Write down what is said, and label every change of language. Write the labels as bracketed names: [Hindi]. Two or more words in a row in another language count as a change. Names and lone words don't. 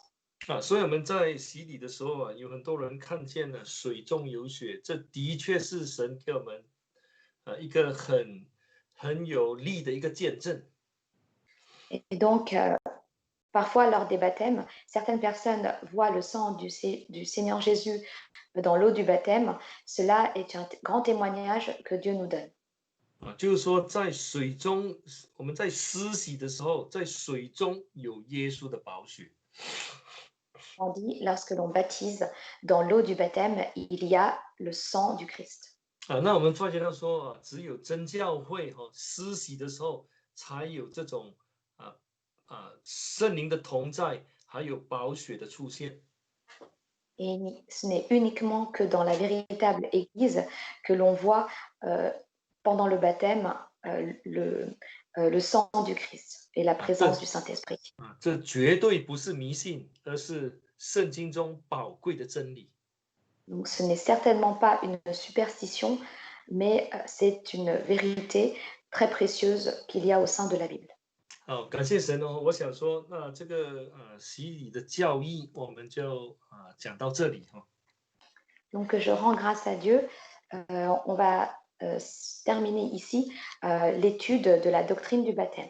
[Chinese] 所以我们在洗礼的时候啊，有很多人看见了水中有血，这的确是神给我们一个很有力的一个见证。 [French] Et donc, parfois, lors des baptêmes, certaines personnes voient le sang du Seigneur Jésus dans l'eau du baptême. Cela est un grand témoignage que Dieu nous donne. [Chinese] 就是说在水中，我们在施洗的时候，在水中有耶稣的宝血。 [French] On dit, lorsque l'on baptise, dans l'eau du baptême, il y a le sang du Christ. [Chinese] 那我们发现到说只有真教会施洗的时候，才有这种圣灵的同在，还有宝血的出现。 [French] Et ce n'est uniquement que dans la véritable Église que l'on voit pendant le baptême le sang du Christ et la présence du Saint-Esprit. [Chinese] 这绝对不是迷信，而是圣经中宝贵的真理。 [French] Donc, ce n'est certainement pas une superstition, mais c'est une vérité très précieuse qu'il y a au sein de la Bible. [Chinese] 好，感谢神哦！我想说，那这个洗礼的教义，我们就讲到这里哈。 [French] Donc, je rends grâce à Dieu. On va terminer ici l'étude de la doctrine du baptême.